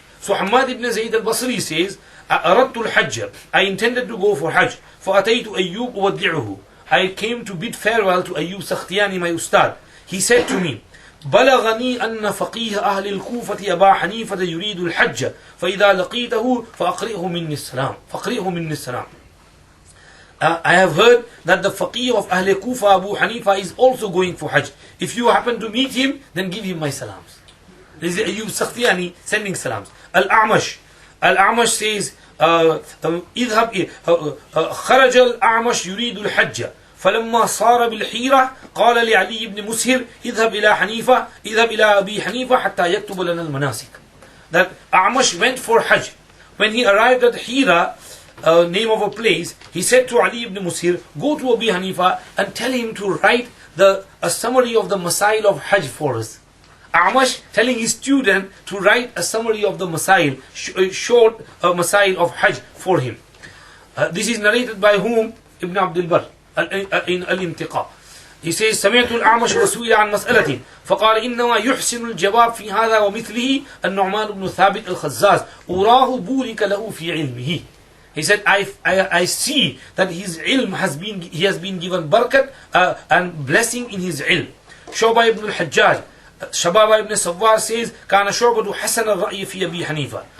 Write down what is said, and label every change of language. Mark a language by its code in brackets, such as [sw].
[en] So Hamad ibn Zayd al-Basri says, [ar] أردت الحج, [en] I intended to go for Hajj. [ar] فأتيت أيوب أودعه, [en] I came to bid farewell to Ayyub Sakhtiyani, my ustad. He said to me, [ar] بلغني أن فقيه أهل الكوفة أبا حنيفة يريد الحج فإذا لقيته فأقرئه مني السلام. [en] I have heard that the faqih of Ahl Kufa, Abu Hanifa, is also going for Hajj. If you happen to meet him, then give him my salams. This is Ayyub Sakhtiyani sending salams. Al-A'mash says, [ar] اذهب خرج الأعمش يريد الحج فلما صار بالحيرة قال لعلي بن مسهر اذهب إلى أبي حنيفة حتى يكتب لنا المناسك. [en] That A'mash went for Hajj. When he arrived at Hira, name of a place, he said to Ali ibn Musir, go to Abi Hanifa and tell him to write a summary of the Masail of Hajj for us. A'mash telling his student to write a summary of the Masail, short Masail of Hajj for him. This is narrated by whom? Ibn Abdul Barr in Al-Intiqa. He says, [ar] سمعت الأعمش وسئل عن مسألة فقال إنما يحسن الجواب في هذا ومثله النعمان بن ثابت الخزاز أراه بورك له في علمه. [en] He said, I see that his ilm he has been given barakat and blessing in his ilm. Shu'bah ibn al-Hajjaj, Shababa ibn Sawwar says, [ar] كان شعبة حسن الرأي في أبي حنيفة.